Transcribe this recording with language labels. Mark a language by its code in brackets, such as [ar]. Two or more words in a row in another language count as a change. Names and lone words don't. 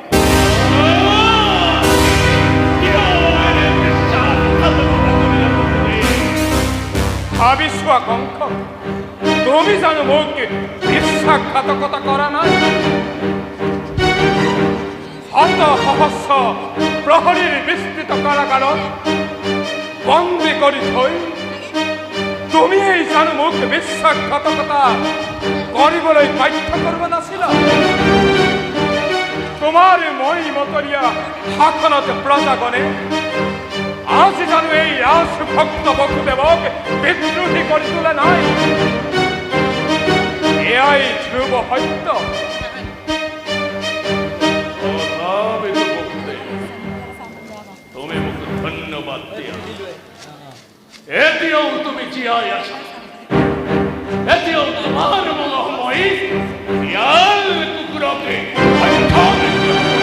[as] ভাবি চোৱা কংস তুমি জানো মোক বিশ্বাসঘাতকতা কৰা নাই শত সহস্ৰ প্ৰহৰীৰ বিস্তৃত কাৰাগাৰত বন্দী কৰি থৈ তুমি এই জানো মোক বিশ্বাসঘাতকতা কৰিবলৈ বাধ্য কৰিব নাছিলা তোমাৰ মই মতৰীয়া শাসনত প্ৰজাগণে আজি জানো রাস ভক্ত বসুদেবক বিদ্রোহী করে তোলা নাই। এয়াই ধ্রুব সত্য। তুমি মোক ধন্যবাদ দিয়া এতিয়াও তুমি জীয়াই আছা। এতিয়াও তোমাৰ মনোময়ী ইয়াৰ কুকুৰকে হত্যা নকৰা।